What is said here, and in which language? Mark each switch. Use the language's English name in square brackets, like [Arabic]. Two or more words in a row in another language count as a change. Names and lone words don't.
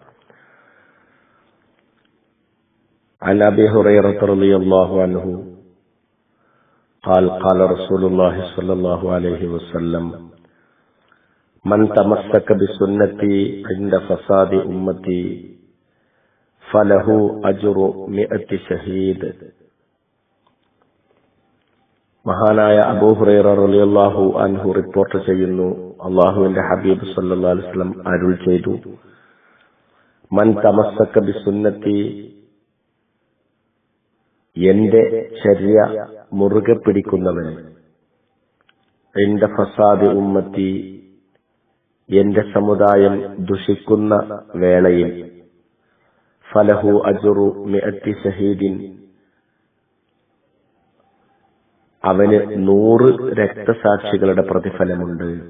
[Arabic] عن أبي هريرة رضي الله عنه قال قال رسول الله صلى الله عليه وسلم: من تمسك بسنتي عند فساد أمتي فله أجر 100 شهيد. [Malayalam] മഹാനായ അബൂ ഹുറൈറ [Arabic] رضي الله عنه [Malayalam] റിപ്പോർട്ട് ചെയ്യുന്നു, അല്ലാഹുവിന്റെ ഹബീബ് [Arabic] صلى الله عليه وسلم [Malayalam] അരുൾ ചെയ്തു: [Arabic] من تمسك بسنتي, [Malayalam] എന്റെ ചര്യ മുറുകെ പിടിക്കുന്നവന്, [Arabic] عند فساد أمتي, [Malayalam] എന്റെ സമുദായം ദുഷിക്കുന്ന വേളയിൽ, [Arabic] فله أجر 100 شهيد, [Malayalam] അവന് 100 രക്തസാക്ഷികളുടെ പ്രതിഫലമുണ്ട്.